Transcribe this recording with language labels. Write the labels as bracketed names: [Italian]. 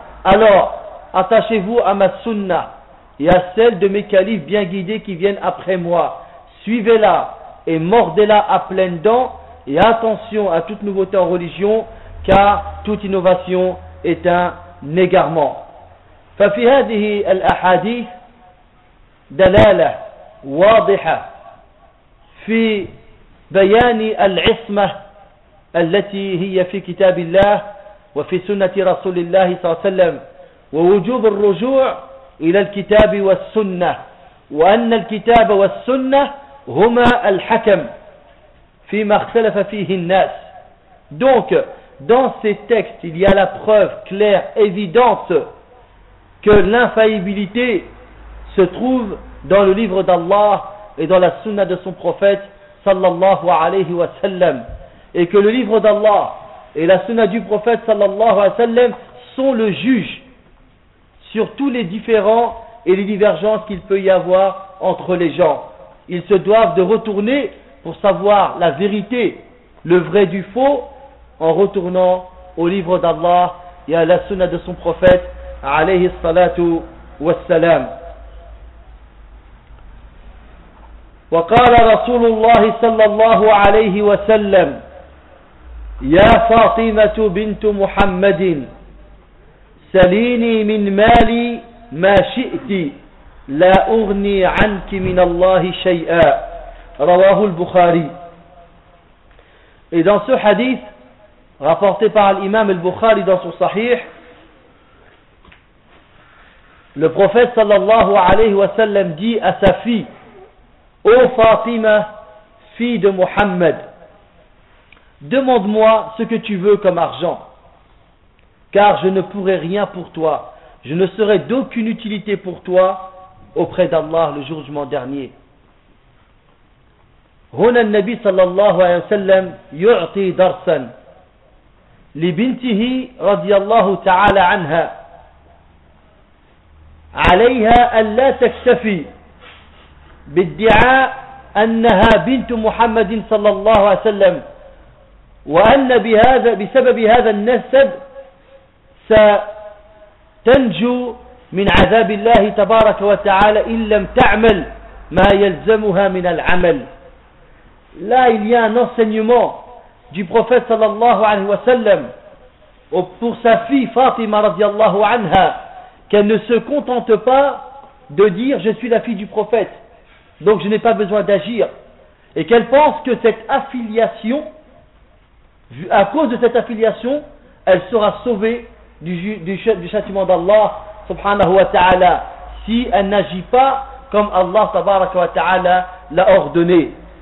[French] Alors, attachez-vous à ma sunna et à celle de mes califes bien guidés qui viennent après moi. Suivez-la et mordez-la à pleines dents et attention à toute nouveauté en religion, car toute innovation est un égarement. [Arabic] ففي هذه الأحاديث دلالة واضحة في بيان العصمة التي هي في كتاب الله وفي سنة رسول الله صلى الله عليه وسلم ووجوب الرجوع إلى الكتاب والسنة وأن الكتاب والسنة هما الحكم فيما اختلف فيه الناس. [French] Donc, dans ces textes, il y a la preuve claire, évidente, que l'infaillibilité se trouve dans le livre d'Allah et dans la sunna de son prophète sallallahu alayhi wa sallam, et que le livre d'Allah et la sunna du prophète sallallahu alayhi wa sallam sont le juge sur tous les différends et les divergences qu'il peut y avoir entre les gens. Ils se doivent de retourner pour savoir la vérité, le vrai du faux, en retournant au livre d'Allah et à la sunna de son prophète, alayhi salatu wassalam. [Arabic] Wa qala Rasulullah sallallahu alayhi wa sallam, ya Fatimatu bintu Muhammadin, سليني من مالي ما شئت لا أغني عنك من الله شيئا رواه البخاري. [French] Et dans ce hadith rapporté par l'imam al-Bukhari dans son sahih, le prophète sallallahu alayhi wa sallam dit à sa fille: ô Fatima, fille de Muhammad, demande-moi ce que tu veux comme argent, car je ne pourrai rien pour toi, je ne serai d'aucune utilité pour toi auprès d'Allah le jour du jugement dernier. [Arabic] هنا النبي صلى الله عليه وسلم يعطي درسا لبنته رضي الله تعالى عنها عليها ألا تكتفي بادعاء أنها بنت محمد صلى الله عليه وسلم وأن بهذا بسبب هذا النسب ستنجو من عذاب الله تبارك وتعالى إن لم تعمل ما يلزمها من العمل. [French] Là, il y a un enseignement du prophète sallallahu alayhi wa sallam pour sa fille Fatima radiallahu anha, qu'elle ne se contente pas de dire: je suis la fille du prophète, donc je n'ai pas besoin d'agir. Et qu'elle pense que cette affiliation, à cause de cette affiliation, elle sera sauvée du châtiment d'Allah subhanahu wa ta'ala si elle n'agit pas comme Allah tabaraka wa ta'ala l'a ordonné.